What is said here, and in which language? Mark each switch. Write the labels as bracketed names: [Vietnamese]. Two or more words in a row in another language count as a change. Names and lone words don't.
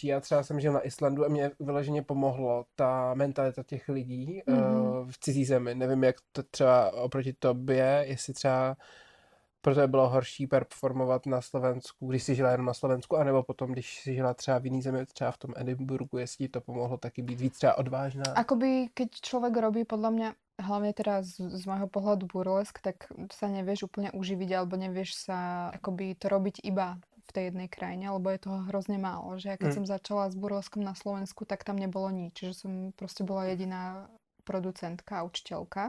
[Czech] Já třeba jsem žil na Islandu a mě vyloženě pomohlo ta mentalita těch lidí v cizí zemi. Nevím, jak to třeba oproti tobě, jestli třeba pro to bylo horší performovat na Slovensku, když jsi žila jenom na Slovensku, anebo potom, když jsi žila třeba v jiný zemi, třeba v tom Edinburgu, jestli ti to pomohlo taky být víc třeba odvážná. [Slovak] Akoby, keď človek robí, podľa mňa, hlavne teraz z môjho pohľadu burlesk, tak sa nevieš úplne uživiť, alebo nevieš sa akoby to robiť iba v tej jednej krajine, lebo je toho hrozne málo. Že ja keď som začala s burleskom na Slovensku, tak tam nebolo nič. Že som proste bola jediná producentka a učiteľka.